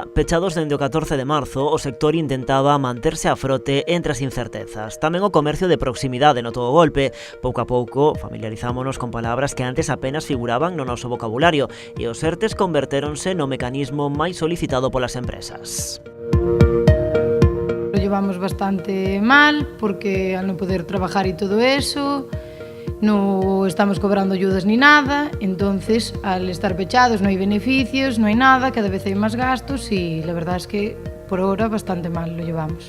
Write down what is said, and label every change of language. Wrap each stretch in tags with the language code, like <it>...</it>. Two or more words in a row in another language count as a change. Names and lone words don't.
<gl>Pechados dende o 14 de marzo, o sector intentaba manterse a frote entre as incertezas. Tamén o comercio de proximidade notou o golpe. Pouco a pouco familiarizámonos con palabras que antes apenas figuraban no noso vocabulario e os ERTEs convertéronse no mecanismo máis solicitado polas empresas.</gl> <es>Lo llevamos bastante mal porque al non poder trabajar e todo eso no estamos cobrando ayudas ni nada, entonces al estar pechados no hay beneficios, no hay nada, cada vez hay más gastos y la verdad es que por ahora bastante mal lo llevamos.</es>